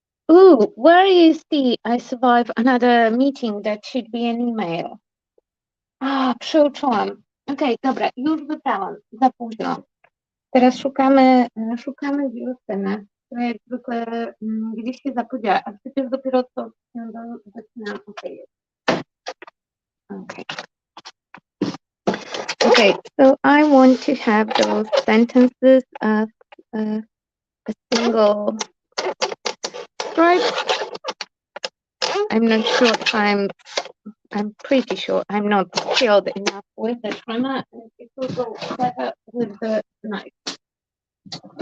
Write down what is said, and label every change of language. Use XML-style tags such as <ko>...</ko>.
<en>Ooh, where you see I survive another meeting that should be an email.</en> <pl>Przeoczyłam. Okej, dobra, już wybrałam. Za późno. Teraz szukamy wiosny, która jak zwykle gdzieś się zapodziała, a przecież dopiero co zaczynam.</pl> <en>Okay, so I want to have those sentences as a single stripe. I'm not sure if I'm pretty sure I'm not skilled enough with the trimmer, and it will go better with the knife.</en>